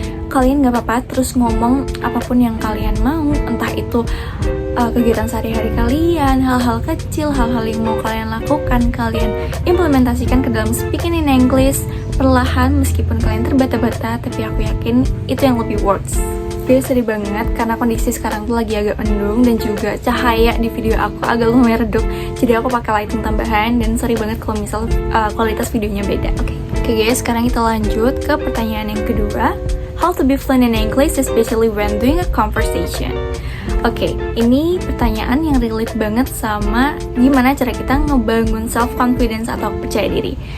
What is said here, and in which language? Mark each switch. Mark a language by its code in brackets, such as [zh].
[id] Kalian gak apa-apa terus ngomong apapun yang kalian mau, entah itu kegiatan sehari-hari kalian, hal-hal kecil, hal-hal yang mau kalian lakukan, kalian implementasikan ke dalam [en] speaking in English [id] perlahan, meskipun kalian terbata-bata, tapi aku yakin itu yang lebih works. Guys, sedih banget karena kondisi sekarang tuh lagi agak mendung dan juga cahaya di video aku agak lumayan redup. Jadi aku pakai lighting tambahan dan sorry banget kalau misal kualitas videonya beda. Oke guys, sekarang kita lanjut ke pertanyaan yang kedua. [en] How to be fluent in English especially when doing a conversation. [id] Oke, ini pertanyaan yang relate banget sama gimana cara kita ngebangun self-confidence atau percaya diri.